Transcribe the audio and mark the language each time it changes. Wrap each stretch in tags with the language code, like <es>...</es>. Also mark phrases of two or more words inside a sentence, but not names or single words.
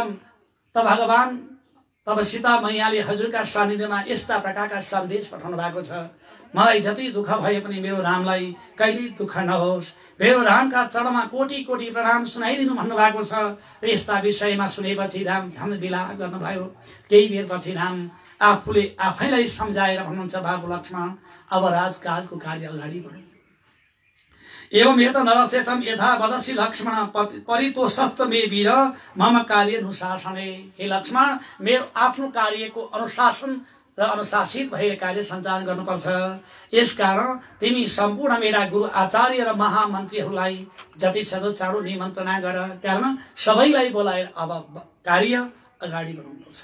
<ne>त भगवान तब सीता मैयाले हजुरका सानिध्यमा यस्ता प्रकारका सन्देश पठाउनु भएको छ, मलाई जति दुःख भए पनि मेरो रामलाई कहिले दुःख नहोस्। मेरो रामका चरणमा कोटी कोटी प्रणाम सुनाइदिनु भन्नुभएको छ। यस्ता विषयमा सुनेपछि राम झन् विलाप गर्नुभयो। केही बेरपछि राम आफैलाई सम्झाएर भन्नुहुन्छ, बाबु लक्ष्मण, अब राजकाजको कार्य अगाडि बढ्यो।</ne> <sa>एवं यत नरसेठम यथा वदसि लक्ष्मण परितोषस्त मे वीर मम कार्य अनुशासने।</sa> <ne>हे लक्ष्मण, मेरो आफ्नो कार्यको अनुशासन र अनुशासित भएर कार्य सञ्चालन गर्नुपर्छ। यसकारण तिमी सम्पूर्ण मेरा गुरु आचार्य र महामन्त्रीहरूलाई जति सक्दो चाँडो निमन्त्रणा गर, कारण सबैलाई बोलाएर अब कार्य अगाडि बढाउनुपर्छ।</ne>